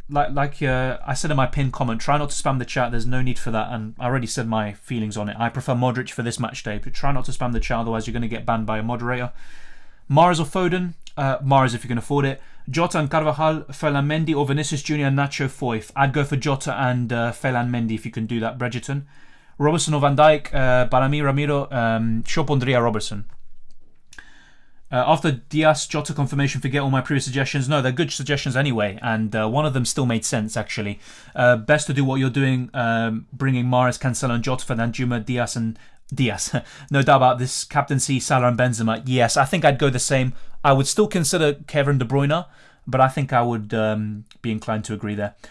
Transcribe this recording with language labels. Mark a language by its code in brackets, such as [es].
[en] Like I said in my pinned comment, try not to spam the chat. There's no need for that, and I already said my feelings on it. I prefer Modric for this match day, but try not to spam the chat, otherwise you're going to get banned by a moderator. Mahrez or Foden? Mahrez if you can afford it. Jota and Carvajal, Ferland Mendy, or Vinicius Jr. and Nacho Foyth. I'd go for Jota and Ferland Mendy if you can do that, Bridgerton. Robertson or Van Dijk? [es] Para mí, Ramiro, yo pondría Robertson. [en] After Diaz, Jota confirmation, forget all my previous suggestions. No, they're good suggestions anyway, and one of them still made sense, actually. Best to do what you're doing, bringing Mahrez, Cancelo, and Jota for Danjuma, Diaz, and Diaz. No doubt about this. Captaincy, Salah, and Benzema. Yes, I think I'd go the same. I would still consider Kevin De Bruyne, but I think I would be inclined to agree there.